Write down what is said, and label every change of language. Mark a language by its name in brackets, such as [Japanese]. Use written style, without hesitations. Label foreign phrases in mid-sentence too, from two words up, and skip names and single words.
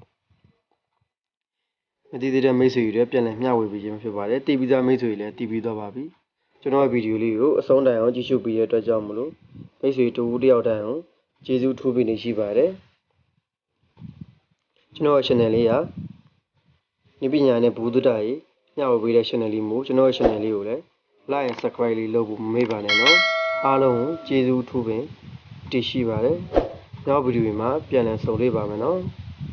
[Burmese] မသိသေးတဲ့မိတ်ဆွေတွေအတွက်ပြန်လည်မျှဝေပေးခြင်းဖြစ်ပါတယ်တည်ပြီးသားမိတ်ဆွေတွေလည်းတည်ပြီးသွားပါပြီကျွန်တော်ရဲ့ဗီဒီယိုလေးကိုအဆုံးတိုင်အောင်ကြည့်ရှုပေးရတဲ့အတွက်ကြောင့်မလို့မိတ်ဆွေတူတယောက်တိုင်းအောင်ကျေးဇူးထူးပေးနေရှိပါတယ်ကျွန်တော်ရဲ့ channel လေးကဉာဏ်ပညာနဲ့ဘုဒ္ဓတာရေးမျှဝေပေးတဲ့ channel လေးမို့ကျွန်တော်ရဲ့ channel လေးကိုလည်း [English] like and subscribe [Burmese] လေးလုပ်ဖို့မမေ့ပါနဲ့နော်အားလုံးကိုကျေးဇူးထူးပင်တင်ရှိပါတယ်နောက်ဗီဒီယိုမှာပြန်လည်ဆုံတွေ့ပါမယ်နော်